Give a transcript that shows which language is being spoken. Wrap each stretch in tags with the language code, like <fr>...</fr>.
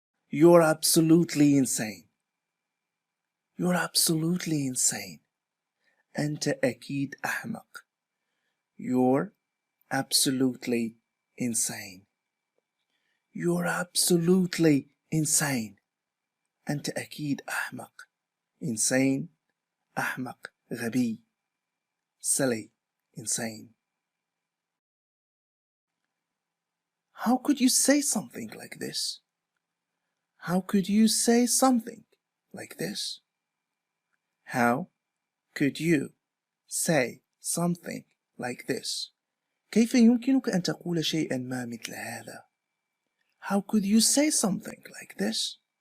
<en>You're absolutely insane. You're absolutely insane.</en> <ar>أنت أكيد أحمق.</ar> <en>You're absolutely insane. You're absolutely insane.</en> <ar>أنت أكيد أحمق. Insane أحمق غبي.</ar> <en>Silly. Insane. How could you say something like this? How could you say something like this? How could you say something like this?</en> <ar>كيف يمكنك أن تقول شيئا ما مثل هذا؟</ar> <en>How could you say something like this?</en>